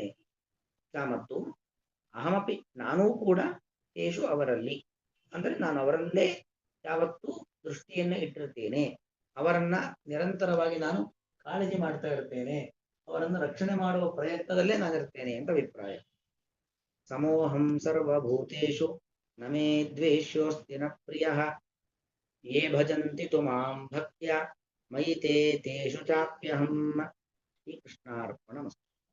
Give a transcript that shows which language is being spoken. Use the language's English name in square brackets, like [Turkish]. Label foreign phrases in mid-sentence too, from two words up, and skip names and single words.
[Kannada] ಮತ್ತು ಅಹಮಪಿ ನಾನೂ ಕೂಡ ತೇಷು ಅವರಲ್ಲಿ, ಅಂದ್ರೆ ನಾನು ಅವರಲ್ಲೇ ಯಾವತ್ತೂ ದೃಷ್ಟಿಯನ್ನು ಇಟ್ಟಿರ್ತೇನೆ. ಅವರನ್ನ ನಿರಂತರವಾಗಿ ನಾನು ಕಾಳಜಿ ಮಾಡ್ತಾ ಇರ್ತೇನೆ, ಅವರನ್ನು ರಕ್ಷಣೆ ಮಾಡುವ ಪ್ರಯತ್ನದಲ್ಲೇ ನಾನಿರ್ತೇನೆ ಅಂತ ಅಭಿಪ್ರಾಯ. [Sanskrit] ಸಮೋಹಂ ಸರ್ವಭೂತೇಷು ನ ಮೇ ದ್ವೇಷ್ಯೋಸ್ತಿ ನ ಪ್ರಿಯಃ, ಯೇ ಭಜಂತಿ ತು ಮಾಂ ಭಕ್ತ್ಯಾ ಮಯಿ ತೇ ತೇಷು ಚಾಪ್ಯಹಂ. ಶ್ರೀಕೃಷ್ಣಾರ್ಪಣಮಸ್ತು.